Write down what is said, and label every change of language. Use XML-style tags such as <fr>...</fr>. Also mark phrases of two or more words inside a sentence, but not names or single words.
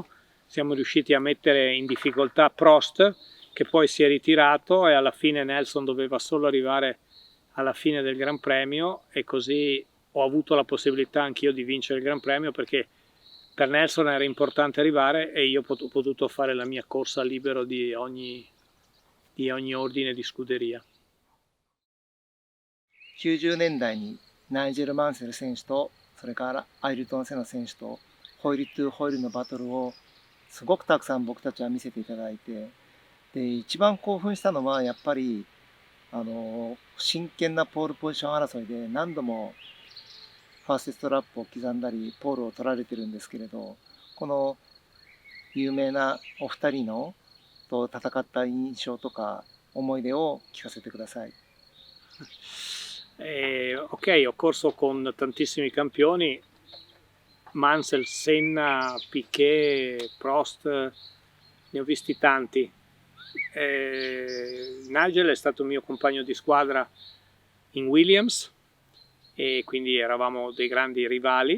<it>Siamo riusciti a mettere in difficoltà Prost, che poi si è ritirato, e alla fine Nelson doveva solo arrivare alla fine del Gran Premio, e così ho avuto la possibilità anch'io di vincere il Gran Premio, perché per Nelson era importante arrivare e io ho potuto fare la mia corsa libero di ogni ordine di scuderia.</it> <ja>90 年代にナイジェル・マンセル選手とそれからアイルトン・セナ選手とホイールトゥホイールのバトルをすごくたくさん僕たちは見せていただいて、で一番興奮したのはやっぱり真剣なポールポジション争いで何度もファーストストラップを刻んだりポールを取られてるんですけれど、この有名なお二人のと戦った印象とか思い出を聞かせてください。</ja> <it>Ok, ho corso con tantissimi campioni, Mansell, Senna, Piquet, Prost, ne ho visti tanti. Nigel è stato mio compagno di squadra in Williams, e quindi eravamo dei grandi rivali.</it>